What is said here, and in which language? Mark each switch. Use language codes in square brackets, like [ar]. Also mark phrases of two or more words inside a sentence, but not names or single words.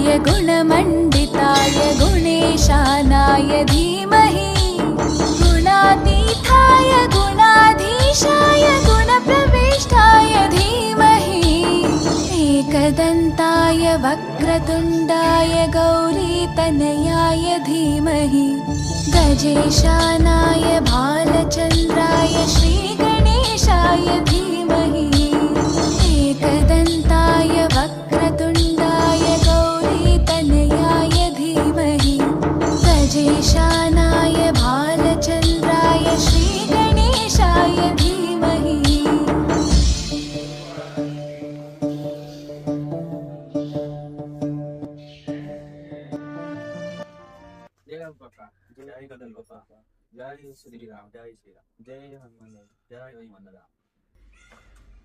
[sa] गुणमण्डिताय गुणेशानाय धीमहि गुणातीताय गुणाधीशाय गुणप्रविष्टाय धीमहि एकदन्ताय वक्रतुण्डाय गौरीतनयाय धीमहि गजेशानाय भालचन्द्राय श्रीगणेशाय धीमहि एकदन्ताय वक्रतुण्डाय गौरीतनयाय धीमहि गजेशानाय भालचन्द्राय श्रीगणेशाय धीमहि [gu] જય બાપા, જય ગદલ બાપા, જય શ્રી રામ, જય શ્રી રામ, જય હનુમાન, જય હનુમાન.